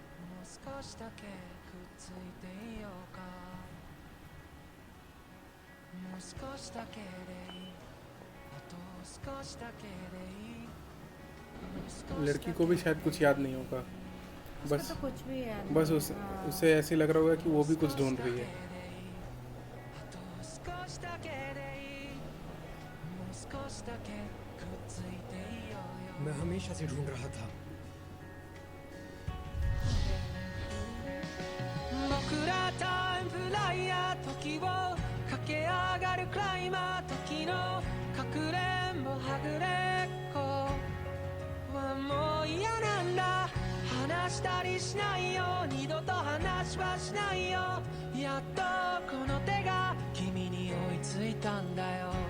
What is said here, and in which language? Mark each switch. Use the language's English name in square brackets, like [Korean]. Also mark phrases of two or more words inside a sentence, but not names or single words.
[Hindi] लड़की को भी शायद कुछ याद नहीं होगा, बस तो कुछ भी याद बस नहीं। उसे ऐसे लग रहा होगा कि वो भी कुछ ढूंढ रही है। मैं हमेशा से ढूंढ रहा था। [Japanese] 僕らタイムフライヤー時を駆け上がるクライマー時のかくれんぼはぐれっこはもう嫌なんだ話したりしないよ二度と話はしないよやっとこの手が君に追いついたんだよ